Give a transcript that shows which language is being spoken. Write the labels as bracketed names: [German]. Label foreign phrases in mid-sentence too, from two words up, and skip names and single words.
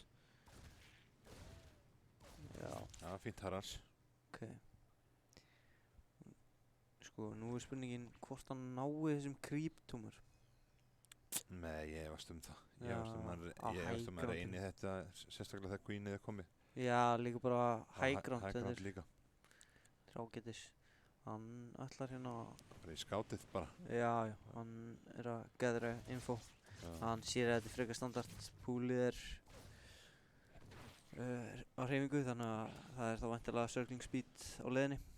[Icelandic] Já. Já, fínt Harars. Ok. Sko, nú er spurningin hvort hann nái þessum creep-tumor. Nei, ég efast það. Já, Ég efast að reyni þetta, sérstaklega þegar Queenie er komið. Já, líka bara [English] high ground. High ground líka. [Icelandic] Trágetis. Hann ætlar hérna... Bara í skátið bara. Já, hann er að gathera info. Hann sér að þetta er frekar standard. Púlið er á hreyfingu, þannig að það er þá væntanlega [English] circling speed [Icelandic] á leiðinni.